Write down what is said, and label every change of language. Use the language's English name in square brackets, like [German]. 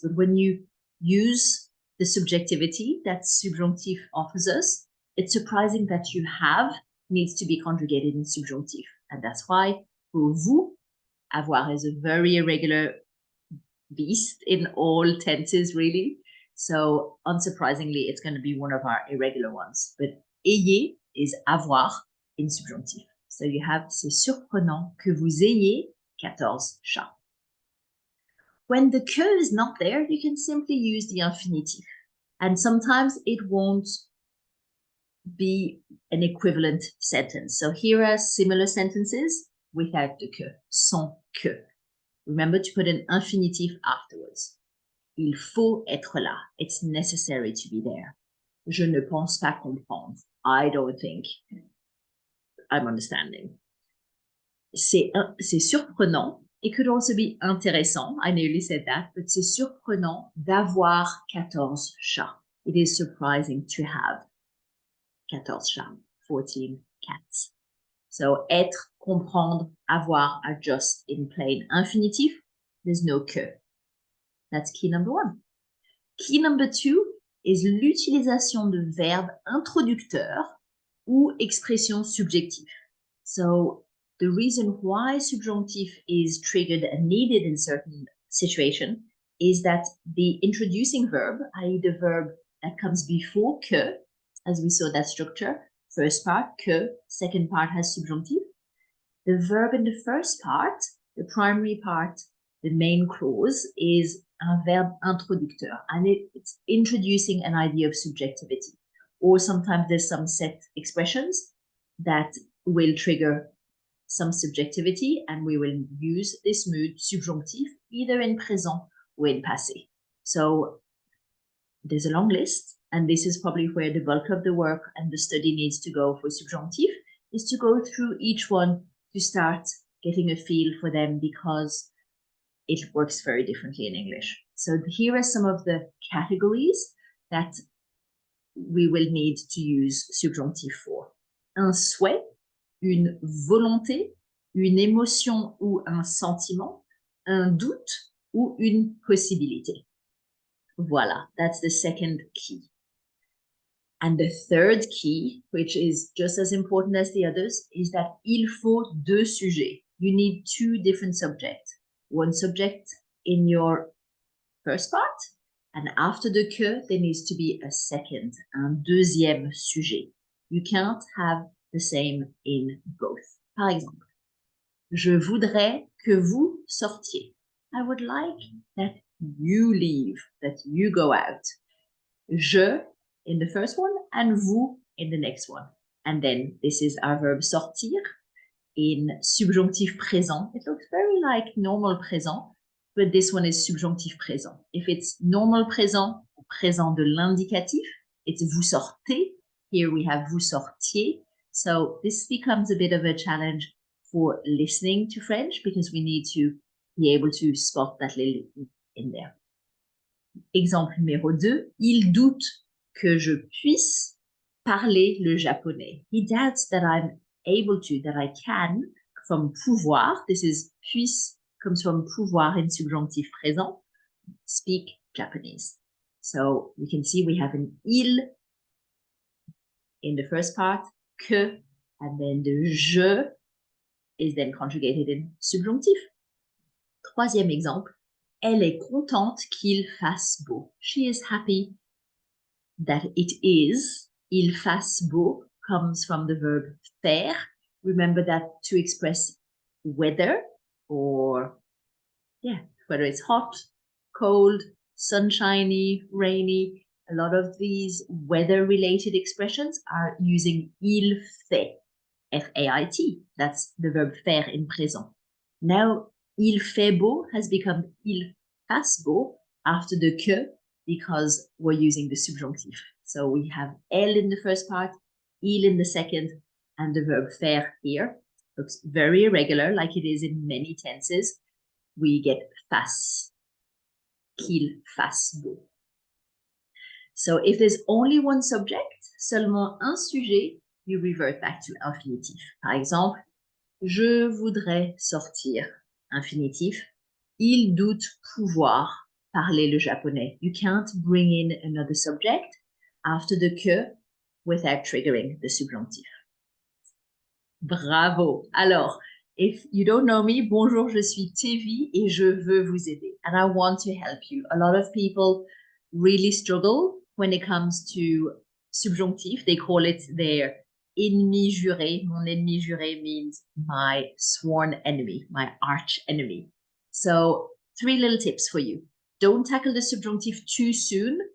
[English] But when you use the subjectivity that subjunctive offers us, it's surprising that you have needs to be conjugated in subjunctive. And that's why for vous, avoir is a very irregular beast in all tenses, really. So unsurprisingly, it's going to be one of our irregular ones. But ayez is avoir in subjunctive. So you have [French] c'est surprenant que vous ayez 14 chats. [English] When the que is not there, you can simply use the infinitive. And sometimes it won't be an equivalent sentence. So here are similar sentences without the que, sans que. Remember to put an infinitive afterwards. [French] Il faut être là. [English] It's necessary to be there. [French] Je ne pense pas comprendre. [English] I don't think I'm understanding. [French] C'est surprenant. [English] It could also be intéressant. I nearly said that, but [French] c'est surprenant d'avoir 14 chats. [English] It is surprising to have 14 chats, 14 cats. So être, comprendre, avoir are just in plain infinitive. There's no que. That's key number 1. Key number 2 is [French] l'utilisation de verbes introducteurs ou expressions subjectives. [English] So the reason why subjunctive is triggered and needed in certain situations is that the introducing verb, i.e. the verb that comes before que, as we saw that structure, first part, que, second part has subjunctive. The verb in the first part, the primary part, the main clause, is un verbe introducteur, and it's introducing an idea of subjectivity. Or sometimes there's some set expressions that will trigger some subjectivity, and we will use this mood subjonctif either in présent or in passé. So there's a long list, and this is probably where the bulk of the work and the study needs to go for subjonctif, is to go through each one to start getting a feel for them, because it works very differently in English. So here are some of the categories that we will need to use subjonctif for. [French] Un souhait, une volonté, une émotion ou un sentiment, un doute ou une possibilité. [English] Voilà, that's the second key. And the third key, which is just as important as the others, is that [French] il faut deux sujets. [English] You need two different subjects. One subject in your first part, and after the que, there needs to be a second, [French] un deuxième sujet. [English] You can't have the same in both. [French] Par exemple, je voudrais que vous sortiez. [English] I would like that you leave, that you go out. Je in the first one and vous in the next one. And then this is our verb sortir in subjonctif présent. It looks very like normal présent, but this one is subjonctif présent. If it's normal présent, présent de l'indicatif, it's [French] vous sortez. [English] Here we have [French] vous sortiez. [English] So this becomes a bit of a challenge for listening to French because we need to be able to spot that little in there. [French] Exemple numéro 2, il doute que je puisse parler le japonais. [English] He doubts that I'm able to, that I can, from pouvoir. This is puisse, comes from pouvoir in subjonctif présent, speak Japanese. So we can see we have an il in the first part, que, and then the je is then conjugated in subjonctif. [French] Troisième exemple, elle est contente qu'il fasse beau. [English] She is happy that it is. [French] Il fasse beau [English] comes from the verb faire. Remember that to express weather or, whether it's hot, cold, sunshiny, rainy. A lot of these weather-related expressions are using il fait, F-A-I-T. That's the verb faire in présent. Now, [French] il fait beau [English] has become [French] il fasse beau [English] after the que because we're using the subjonctif. So we have elle in the first part, il in the second, and the verb faire here. Looks very irregular, like it is in many tenses. We get fasse, [French] qu'il fasse beau. [English] So if there's only one subject, [French] seulement un sujet, [English] you revert back to infinitif. [French] Par exemple, je voudrais sortir. Infinitif. Il doute pouvoir parler le japonais. [English] You can't bring in another subject after the que without triggering the subjonctif. Bravo. [French] Alors, [English] if you don't know me, [French] bonjour, je suis Tevi et je veux vous aider. [English] And I want to help you. A lot of people really struggle when it comes to subjonctif. They call it their ennemi juré. [French] Mon ennemi juré [English] means my sworn enemy, my arch enemy. So 3 little tips for you. Don't tackle the subjunctive too soon.